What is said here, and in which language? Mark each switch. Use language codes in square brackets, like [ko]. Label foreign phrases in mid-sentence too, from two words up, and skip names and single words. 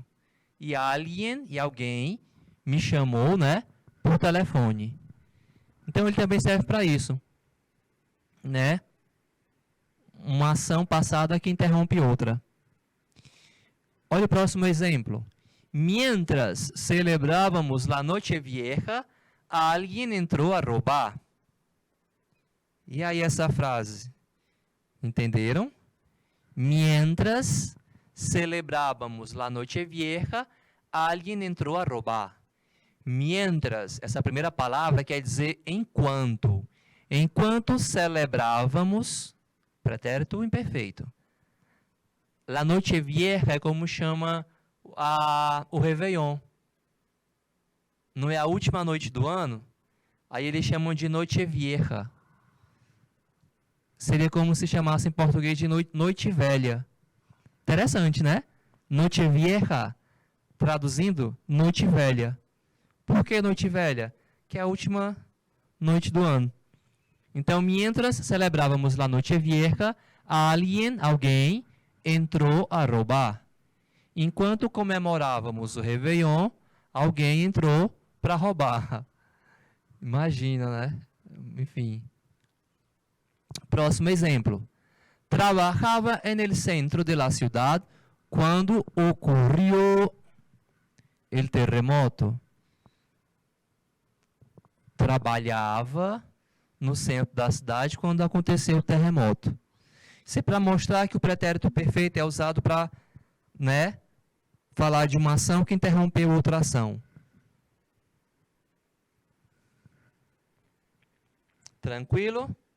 [pt] E alguém me chamou, né, por telefone. Então ele também serve para isso, né? uma ação passada que interrompe outra. Olha o próximo exemplo. [es] Mientras celebrábamos la noche vieja, alguien entró a roubar. [pt] E aí essa frase? Entenderam? [es] Mientras celebrábamos la noche vieja, alguien entró a roubar. [pt] Mientras, essa primeira palavra quer dizer enquanto. Enquanto celebrávamos, pretérito imperfeito. [es] La noche vieja [pt] é como chama o Réveillon. Não é a última noite do ano? Aí eles chamam de [es] noche vieja. [pt] Seria como se chamasse em português de noite velha. Interessante, né? [es] Noche vieja, [pt] traduzindo, noite velha. Por que noite velha? Que é a última noite do ano. Então, [es] mientras celebrávamos la noche vieja, [pt] alguém, entrou a roubar. Enquanto comemorávamos o Réveillon, alguém entrou para roubar. Imagina, né? Enfim. Próximo exemplo. [es] Trabajaba en el centro de la ciudad cuando ocurrió el terremoto. [pt] Trabalhava no centro da cidade quando aconteceu o terremoto. Isso é para mostrar que o pretérito perfeito é usado para, né, falar de uma ação que interrompeu outra ação. Tranquilo?